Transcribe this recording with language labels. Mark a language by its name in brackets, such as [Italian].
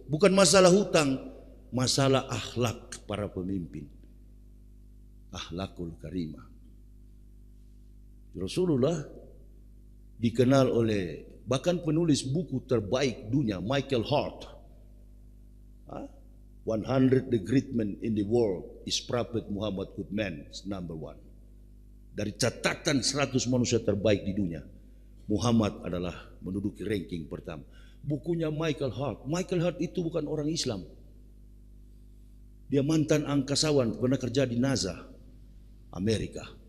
[Indonesian] Bukan masalah hutang, masalah akhlak para pemimpin. Akhlakul karimah. Rasulullah dikenal oleh bahkan penulis buku terbaik dunia, Michael Hart. [English] 100 the great men in the world is Prophet Muhammad good man is number one. [Indonesian] Dari catatan 100 manusia terbaik di dunia, Muhammad adalah menduduki ranking pertama. Bukunya Michael Hart. Michael Hart itu bukan orang Islam. Dia mantan angkasawan, pernah kerja di NASA, Amerika.